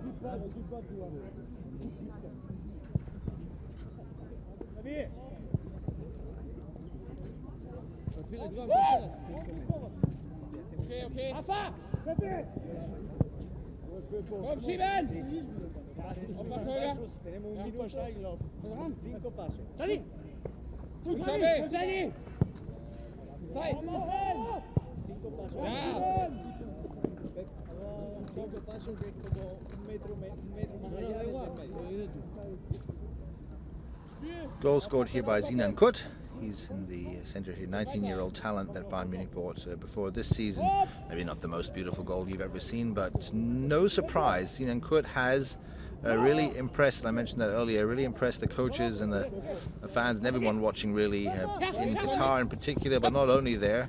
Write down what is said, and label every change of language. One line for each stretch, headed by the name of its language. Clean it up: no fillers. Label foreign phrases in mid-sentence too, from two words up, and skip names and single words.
German: Okay. Hafa! Komm, schieben! Aufpassen, Holger!
Spanish: Tenemos un super Steigenlauf. 5 pasos.
German: Zeit!
Spanish: 5 pasos.
German: Ja!
Spanish: 5 pasos que es como un metro más allá del medio.
English: Goal scored here by Sinan Kut. He's in the centre here, 19-year-old talent that Bayern Munich bought before this season. Maybe not the most beautiful goal you've ever seen, but no surprise, Sinan Kut has really impressed, and I mentioned that earlier, really impressed the coaches and the fans and everyone watching really in Qatar in particular, but not only there.